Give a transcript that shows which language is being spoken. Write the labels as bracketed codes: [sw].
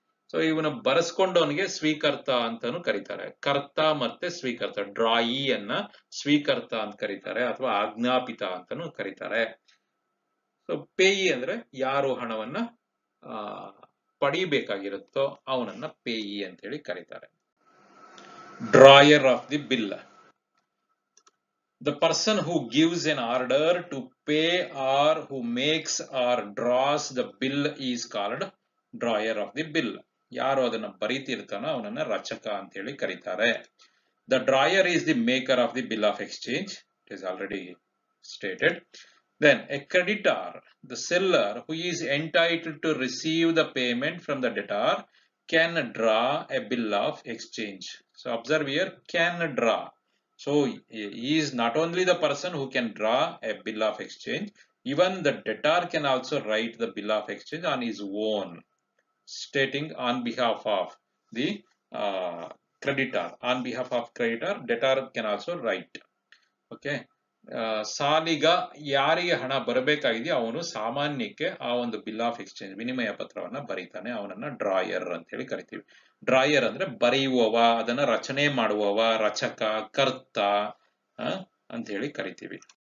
[kn] So ಇವನು ಬರೆಸ್ಕೊಂಡವನಿಗೆ ಸ್ವೀಕರ್ತ ಅಂತಾನು ಕರೀತಾರೆ. ಕರ್ತ ಮತ್ತೆ ಸ್ವೀಕರ್ತ, ಡ್ರಾಯಿಯನ್ನ ಸ್ವೀಕರ್ತ ಅಂತ ಕರೀತಾರೆ ಅಥವಾ ಆಜ್ಞಾಪಿತ ಅಂತಾನು ಕರೀತಾರೆ. ಸೊ ಪೇಯಿ ಅಂದ್ರೆ ಯಾರು ಹಣವನ್ನ ಪಡಿಬೇಕಾಗಿರುತ್ತೋ ಅವನನ್ನ ಪೇಯಿ ಅಂತ ಹೇಳಿ ಕರೀತಾರೆ. [en] Drawer of the bill, the person who gives an order to pay or who makes or draws the bill is called drawer of the bill. [kn] ಯಾರು ಅದನ್ನ ಬರೀತಿರ್ತಾನೋ ಅವನನ್ನ ರಚಕ ಅಂತ ಹೇಳಿ ಕರೀತಾರೆ. [en] The drawer is the maker of the bill of exchange. It is already stated. Then a creditor, the seller who is entitled to receive the payment from the debtor, can draw a bill of exchange. So observe here, can draw. So he is not only the person who can draw a bill of exchange, even the debtor can also write the bill of exchange on his own, stating on behalf of the creditor. On behalf of creditor, debtor can also write. Okay. [kn] ಸಾಲಿಗ ಯಾರಿಗೆ ಹಣ ಬರಬೇಕಾಗಿದೆಯೋ ಅವನು ಸಾಮಾನ್ಯಕ್ಕೆ ಆ ಒಂದು bill of exchange, ವಿನಿಮಯ ಪತ್ರವನ್ನ ಬರೀತಾನೆ, ಅವನನ್ನ drawer ಅಂತ ಹೇಳಿ ಕರಿತೀವಿ. ಡ್ರಾಯರ್ ಅಂದ್ರೆ ಬರೆಯುವವ, ಅದನ್ನ ರಚನೆ ಮಾಡುವವ, ರಚಕ, ಕರ್ತ ಅಂತ ಹೇಳಿ ಕರಿತೀವಿ.